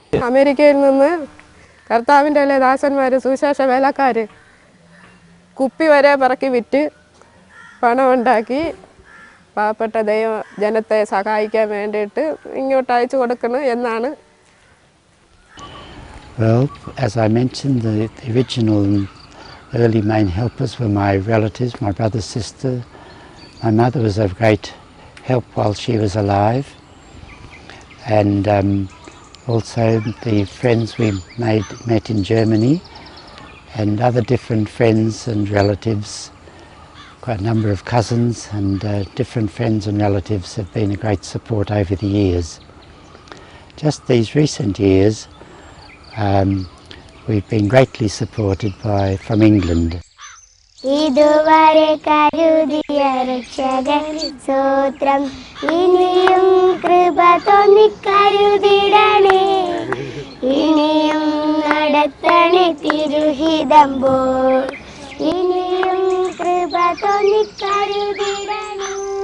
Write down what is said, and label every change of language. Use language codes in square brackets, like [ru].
[ml] അമേരിക്കയിൽ നിന്ന് കർത്താവിൻ്റെ ദാസന്മാർ, സുവിശേഷ വേലക്കാർ കുപ്പി വരെ പിറക്കി വിറ്റ് പണമുണ്ടാക്കി പാവപ്പെട്ട ജനത്തെ സഹായിക്കാൻ വേണ്ടിയിട്ട് ഇങ്ങോട്ട് അയച്ചു കൊടുക്കണം എന്നാണ്. [en] Well, as I mentioned, the original and early main helpers were my relatives, my brother, sister. My mother was of great help while she was alive, and also the friends we met in Germany, and other different friends and relatives. Quite a number of cousins and different friends and relatives have been a great support over the years. Just these recent years, we've been greatly supported from England. [ml] ഇതുവരെ കരുതിയ രക്ഷകൻ സ്തോത്രം, ഇനിയും കൃപ തോന്നിക്കരുതിടണേ, ഇനിയും നടത്തണേ തിരുഹിതം പോൽ, ഇനിയും കൃപ തോന്നിക്കരുതിടണേ.